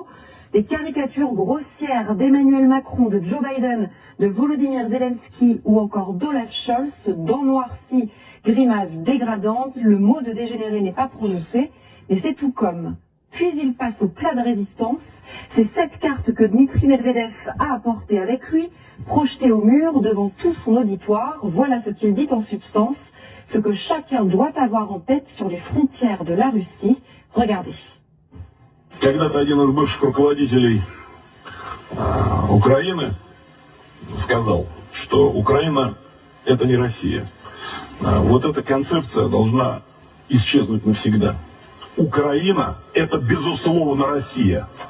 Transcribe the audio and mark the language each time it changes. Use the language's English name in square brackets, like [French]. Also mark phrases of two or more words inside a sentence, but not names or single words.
[French] Des caricatures grossières d'Emmanuel Macron, de Joe Biden, de Volodymyr Zelensky ou encore d'Olaf Scholz, dents noircies, grimaces dégradantes, le mot de dégénéré n'est pas prononcé, mais c'est tout comme. Puis il passe au plat de résistance. C'est cette carte que Dmitri Medvedev a apportée avec lui, projetée au mur devant tout son auditoire. Voilà ce qu'il dit en substance, ce que chacun doit avoir en tête sur les frontières de la Russie. Regardez. [Russian] Когда-то один из бывших руководителей Украины сказал, что Украина – это не Россия. Вот эта концепция должна исчезнуть навсегда. Украина – это, безусловно, Россия.